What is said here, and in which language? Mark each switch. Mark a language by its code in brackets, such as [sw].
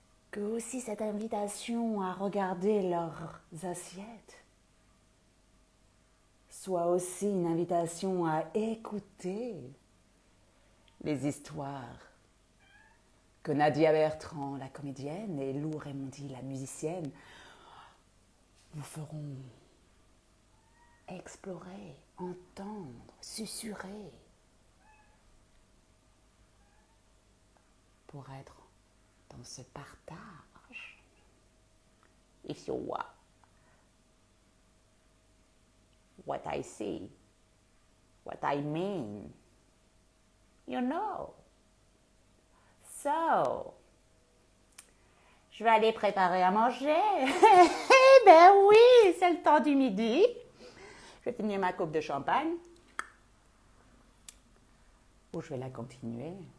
[fr] Que aussi cette invitation à regarder leurs assiettes soit aussi une invitation à écouter les histoires que Nadia Bertrand, la comédienne, et Lou Raimondi, la musicienne, vous feront explorer, entendre, susurrer pour être dans ce partage. [en] If you want what I see, what I mean, you know. [fr] So, je vais aller préparer à manger. Eh ben oui, c'est le temps du midi. Je vais finir ma coupe de champagne. Ou je vais la continuer.